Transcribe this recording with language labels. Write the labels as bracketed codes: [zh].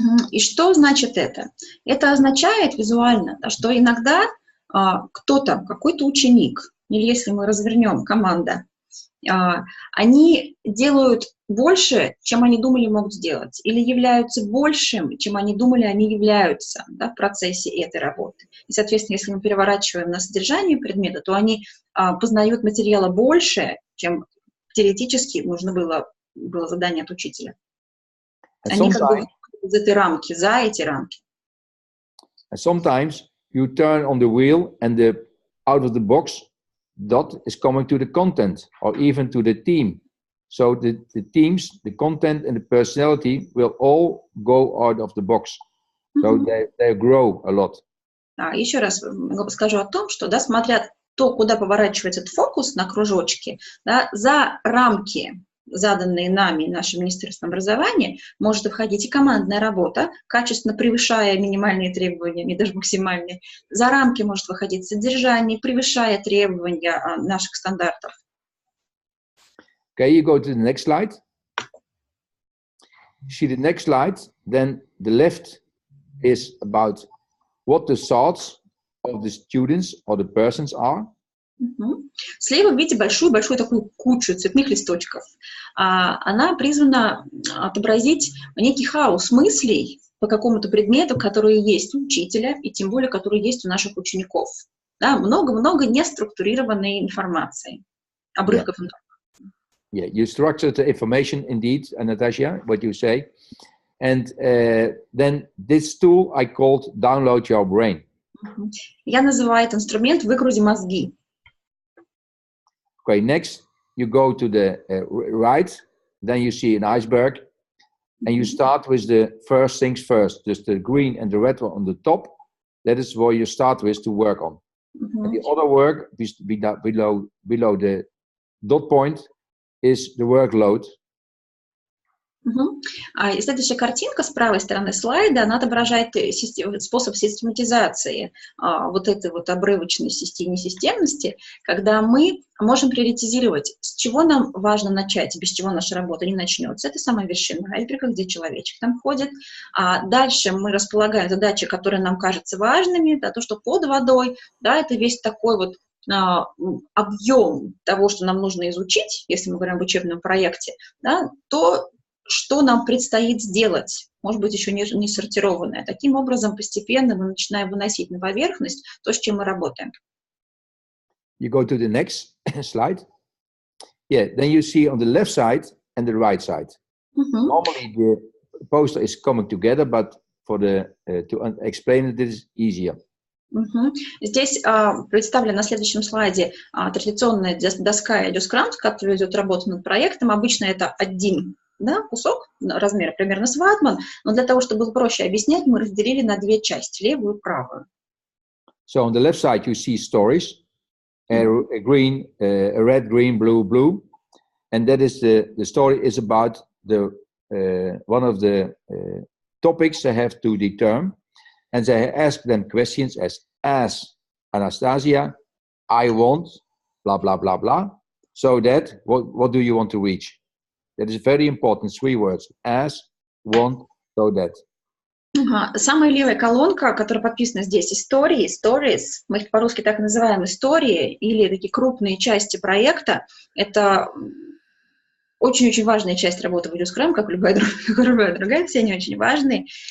[ru] И что значит это? Это означает визуально, что иногда кто-то, какой-то ученик, или если мы развернем команда, они делают больше, чем они думали могут сделать, или являются большим, чем они думали они являются, да, в процессе этой работы. И, соответственно, если мы переворачиваем на содержание предмета, то они познают материала больше, чем теоретически нужно было задание от учителя. Они как бы из этой рамки, за эти рамки. [en] Sometimes you turn on the wheel and the out of the box dot is coming to the content or even to the team. So the teams, the content and the personality will all go out of the box. So they grow a lot. [ru] Еще раз скажу о том, что, да, смотря то, куда поворачивается этот фокус на кружочке, да, за рамки, заданные нами, нашим Министерством образования, может входить и командная работа, качественно превышая минимальные требования, и даже максимальные. За рамки может выходить содержание, превышая требования наших стандартов. [en] Okay, you go to the next slide. You see the next slide, then the left is about what the thoughts of the students or the persons are. [ru] Слева видите большую-большую такую кучу цветных листочков. Она призвана отобразить некий хаос мыслей по какому-то предмету, которые есть у учителя, и тем более, которые есть у наших учеников. Да, много-много неструктурированной информации, обрывков информации. [en] Yeah, you structured the information indeed, Natasha, what you say. And then this tool I called Download Your Brain. [ru] Я называю этот инструмент «Выгрузи мозги». [en] Okay, next you go to the right, then you see an iceberg, and you start with the first things first, just the green and the red one on the top. That is where you start with to work on. And the other work below the dot point is the workload. [ru] И следующая картинка с правой стороны слайда, она отображает способ систематизации вот этой вот обрывочной несистемности, когда мы можем приоритизировать, с чего нам важно начать, без чего наша работа не начнется. Это самая вершина айсберга, где человечек там ходит. А дальше мы располагаем задачи, которые нам кажутся важными, да, то, что под водой, да, это весь такой вот объем того, что нам нужно изучить, если мы говорим об учебном проекте, да, то, что нам предстоит сделать, может быть, еще не сортированное. Таким образом, постепенно мы начинаем выносить на поверхность то, с чем мы работаем. [en] You go to the next slide. Yeah, then you see on the left side and the right side. Normally the poster is coming together, but for to explain it is easier. [ru] Здесь представлена на следующем слайде традиционная доска edscrum, которая ведет работу над проектом. Обычно это один, да, кусок размера примерно с ватман, но для того, чтобы было проще объяснять, мы разделили на две части, левую и правую. [en] So on the left side you see stories, a red, green, blue, blue, and that is the story is about the one of the topics they have to determine, and they ask them questions as Anastasia, I want blah blah blah blah. So that what do you want to reach? That is very important, 3 words. As, want, so that. [ru] Самая левая колонка, которая подписана здесь, истории, stories, мы их по-русски так называем, истории, или такие крупные части проекта, это очень-очень важная часть работы в edscrum, как любая другая, все они очень важные.